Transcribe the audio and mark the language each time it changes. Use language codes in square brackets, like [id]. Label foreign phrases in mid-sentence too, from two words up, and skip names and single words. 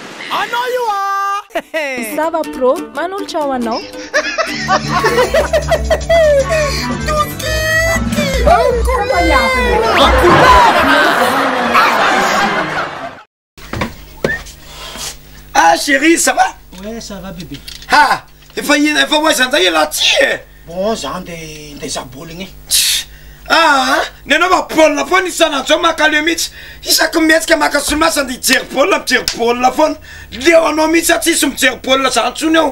[en] I know you are. [mg] Sava pro, manoltra ho anao. [fr] Ah chérie, ça va? Ouais, ça va bébé. [mg] Ah, efa voisin zay laty e. Bon, zany de zaboligny. Ah, nenao baolina foana isanandro makaleo mihitsy. Isaky mihetsika maka solomaso andeha hijery baolina foana. Leo anao mihitsy tsisy mijery baolina zany ntsony ao.